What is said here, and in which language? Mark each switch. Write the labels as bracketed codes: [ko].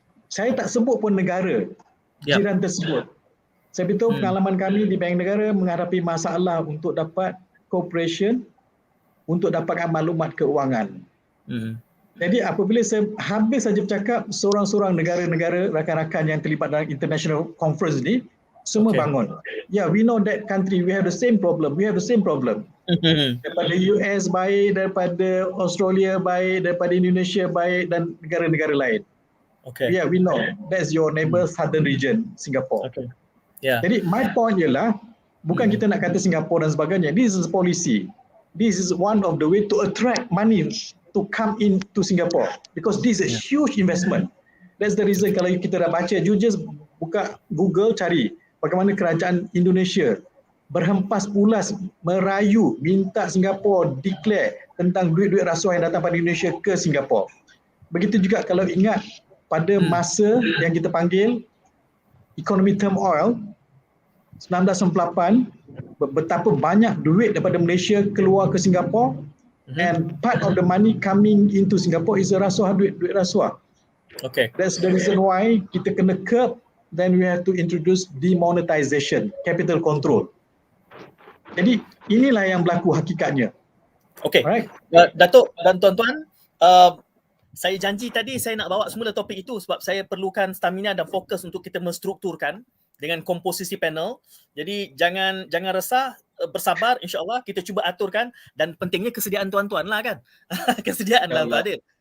[ms] Saya tak sebut pun negara jiran tersebut. Saya beritahu pengalaman kami di Bank Negara menghadapi masalah untuk dapat cooperation, untuk dapatkan maklumat keuangan. Jadi apabila saya habis saja bercakap, seorang-seorang negara-negara rakan-rakan yang terlibat dalam international conference ni, semua bangun. [en] Yeah, we know that country, we have the same problem. [ms] Daripada US baik, daripada Australia baik, daripada Indonesia baik dan negara-negara lain. [en] Yeah, we know. That's your neighbor southern region, Singapore. Jadi my point [ms] ialah, bukan kita nak kata Singapore dan sebagainya. [en] This is policy. This is one of the way to attract money to come into Singapore. Because this is a huge investment. That's the reason [ms] kalau kita dah baca, [en] you just [ms] buka Google cari bagaimana kerajaan Indonesia berhempas pulas merayu minta Singapore declare tentang duit-duit rasuah yang datang pada Indonesia ke Singapore. Begitu juga kalau ingat pada masa yang kita panggil economy turmoil 1998, betapa banyak duit daripada Malaysia keluar ke Singapore, [en] and part of the money coming into Singapore is [ms] rasuah, duit rasuah. [en] That's the reason why [ms] kita kena [en] curb, then we have to introduce demonetization, capital control. [ms] Jadi inilah yang berlaku hakikatnya. [en] Alright. [ms] Datuk dan tuan-tuan, saya janji tadi saya nak bawa semula topik itu sebab saya perlukan stamina dan fokus untuk kita menstrukturkan dengan komposisi panel. Jadi jangan resah, bersabar, insya-Allah kita cuba aturkan, dan pentingnya kesediaan tuan-tuan lah kan. Kesediaan lah untuk hadir.